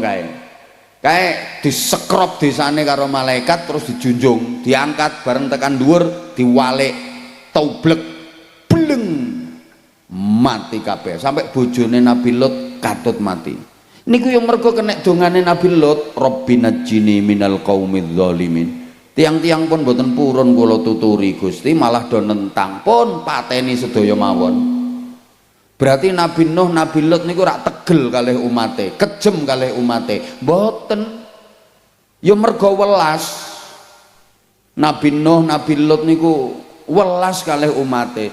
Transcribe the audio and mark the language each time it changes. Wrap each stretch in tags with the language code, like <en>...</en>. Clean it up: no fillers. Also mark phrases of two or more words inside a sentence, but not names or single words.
<jv>Sodom kae. kayak disekrop desane karo malaikat terus dijunjung, diangkat bareng tekan dhuwur, diwalik taublek bleng mati kabeh sampai bojone Nabi Lut katut mati. Niku yang mergo kena dongane Nabi Lut,</jv> <ar>Rabbina jini minal qaumidz zalimin.</ar> <jv>Tiang-tiang pun boten purun kula tuturi Gusti, malah do nentang pun pateni sedaya mawon. Berarti Nabi Nuh, Nabi Lut niku rak tegel kalih umate, kejem kalih umate. Mboten. Ya mergo welas. Nabi Nuh, Nabi Lut niku welas kalih umate.</jv>